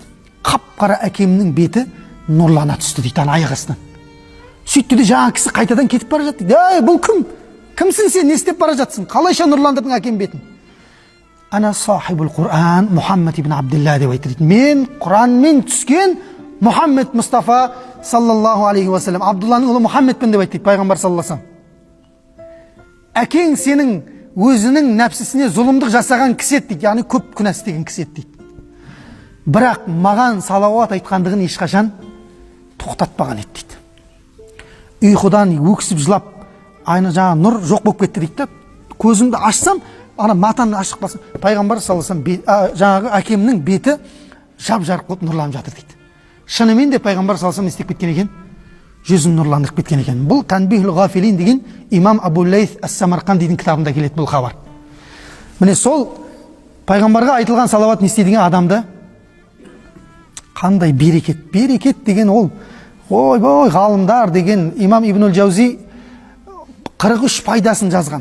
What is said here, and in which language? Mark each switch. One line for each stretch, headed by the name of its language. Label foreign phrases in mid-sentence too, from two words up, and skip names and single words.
Kazakh: Қап-қара әкемнің беті нұрлана түсті дейді аяқ астынан. Сөйтті де жаңа кісі қайтадан кетіп бара жатты дейді. Бұл кім? Кімсің сен? Не істеп бара жатсың? Қалайша нұрландырдың әкем бетін? Ана сахибул Құран Мұхаммад ибн Абдилла деп айтты дейді. Мен Құранмен түскен Мұхаммед Мұстафа
Arabic: صلى الله عليه وسلم,
Kazakh: Абдулланың ұлы Мұхаммедпін деп айтты пайғамбар
Arabic: صلى الله عليه وسلم.
Kazakh: Әкең сенің өзінің нәпсісіне зұлымдық жасаған кісі еді дейді, яғни көп күнә істеген кісі еді дейді. Бірақ маған салауат айтқандығын ешқашан тоқтатпаған еді дейді. Ұйқыдан өксіп жылап, айна жаңа нұр жоқ болып кетті дейді. Көзімді ашсам, ана матаны ашық басым, пайғамбар
Arabic: صلى الله عليه وسلم
Kazakh: жаңағы әкемнің беті жап-жарық болып нұрланып жатыр дейді. Шынымен де пайғамбар
Arabic: صلى الله عليه وسلم
Kazakh: істеп кеткен екен, жүзін нұрландырып кеткен екен. Бұл Танбихул ғафилин деген имам Абу Лейс ас-Самарқандидің кітабында келеді бұл хабар. Міне сол пайғамбарға айтылған салауат не істейді деген адамды қандай берекет. Берекет деген ол, ой ғалымдар деген имам Ибн Джаузи 43 пайдасын жазған.